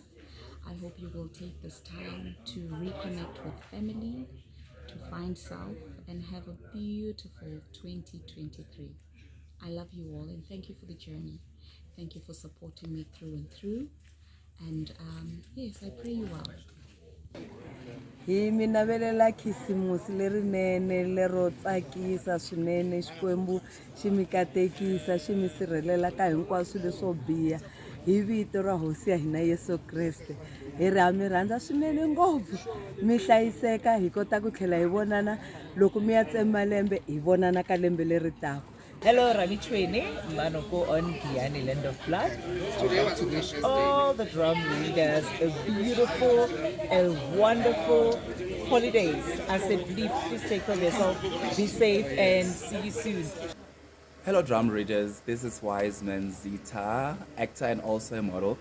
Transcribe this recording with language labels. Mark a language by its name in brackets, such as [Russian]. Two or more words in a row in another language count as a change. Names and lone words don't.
[English] I hope you will take this time to reconnect with family, to find self, and have a beautiful 2023. I love you all and thank you for the journey. Thank you for supporting me through and through. And yes, I pray you well. [Tsonga] Hi mi navelela khisimusi lerinene lero tsakisa swinene xikwembu xi mi katekisa xi mi sirhelela ka hinkwaswo leswo biha hi vito ra hosi ya hina Yesu Kreste hi ri ha mi rhandza swinene ngopfu mi hlayiseka hi kota ku tlhela hi vonana loko mi ya tsema lembe hi vonana ka lembe leri taka. [English] Hello, Rani Chwene, Manoko on Giyani, Land of Blood. I would like to wish all the drum readers a beautiful and wonderful holidays. I said, please take care of yourself, be safe, and see you soon. Hello, drum readers. This is Wiseman Zita, actor and also a model.